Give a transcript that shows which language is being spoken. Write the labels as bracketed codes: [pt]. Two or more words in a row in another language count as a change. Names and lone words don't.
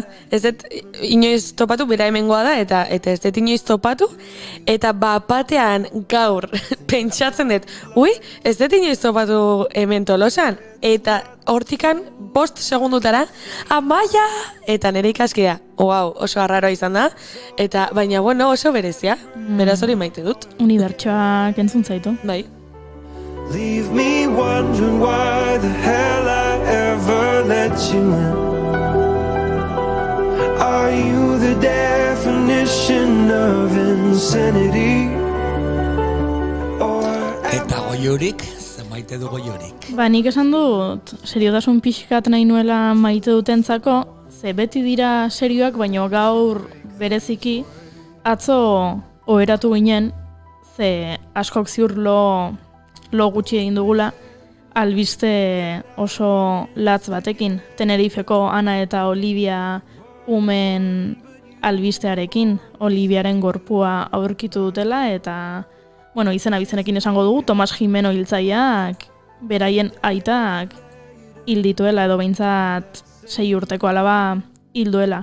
[eu] Ez dut inoiz topatu, bera hemengoa da, eta ez dut inoiz topatu, eta batean gaur pentsatzen dut, ez dut inoiz topatu hemen Tolosan, eta hortikan 5 segundutara, Amaia! Eta nire ikaskidea, oso arraroa izan da, eta baina bueno, oso berezia, beraz hori maite dut. Unibertsoak entzun zaitu. Bai. [en] Leave me wondering why the hell I ever let you in. Are you the definition of insanity? [eu] Eta goiorik, maite du goiorik. Nik esan dut, seriotasun pixkat nahi nuela maite dutentzako, ze beti dira serioak, baina gaur bereziki atzo oheratu ginen, ze askok ziur lo gutxi egin dugula, albiste oso latz batekin, Tenerifeko Ana eta Olivia umen albistearekin, Oliviaren gorpua aurkitu dutela, eta izena bizenekin esango dugu, Tomas Jimeno hiltzaileak beraien aitak hil dituela, edo behintzat 6 urteko alaba hil duela.